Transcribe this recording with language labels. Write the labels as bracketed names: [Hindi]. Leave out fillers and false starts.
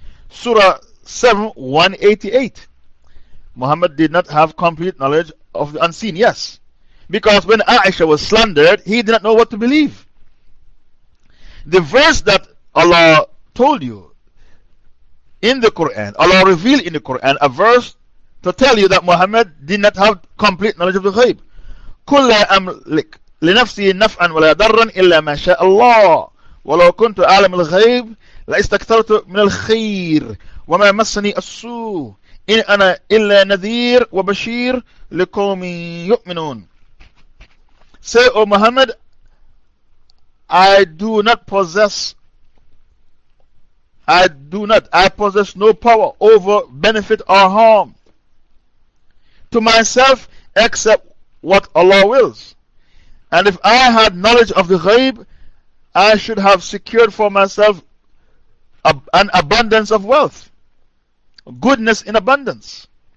[English] Surah 7, 188. Muhammad did not have complete knowledge of the unseen, yes. Because when Aisha was slandered, he did not know what to believe. The verse that Allah told you in the Quran, Allah revealed in the Quran, a verse to tell you that Muhammad did not have complete knowledge of the ghaib. [Arabic] قُلْ لَا أَمْلِكْ لِنَفْسِي نَفْعًا وَلَا دَرًّا إِلَّا مَا شَاءَ اللَّهُ وَلَوْ كُنْتُ أَعْلَمُ الْغَيْبَ لَاسْتَكْثَرْتُ مِنَ الْخَيْرِ وَمَا مَسَّنِي السُّوءُ إِنْ أَنَا إِلَّا نَذِيرٌ وَبَشِيرٌ لِقَوْمٍ يُؤْمِنُونَ. [English] Say, O Muhammad, I do not possess I do not, I possess no power over benefit or harm to myself except what Allah wills. And if I had knowledge of the ghaib, I should have secured for myself an abundance of wealth, goodness in abundance.